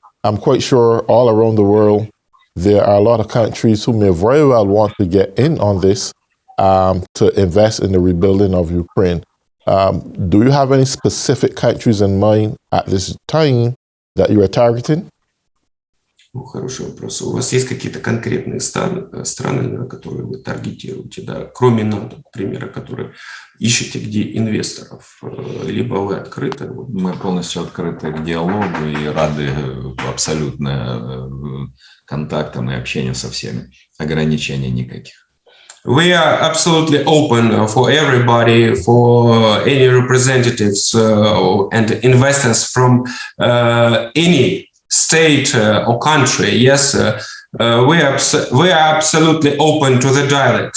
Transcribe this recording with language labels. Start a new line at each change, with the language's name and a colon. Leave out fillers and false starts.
English: I'm quite sure all around the world, there are a lot of countries who may very well want to get in on this to invest in the rebuilding of Ukraine. Do you have any specific countries in mind at this time that you are targeting?
Russian: Ну, хороший вопрос. У вас есть какие-то конкретные страны, которые вы таргетируете, да, кроме НАТО, к примеру, которые ищете где инвесторов, либо вы открыты? Мы полностью открыты к диалогу и рады абсолютно контактам и общению со всеми. Ограничений никаких.
English: We are absolutely open for everybody, for any representatives and investors from any state or country. Yes, we are absolutely open to the dialogue.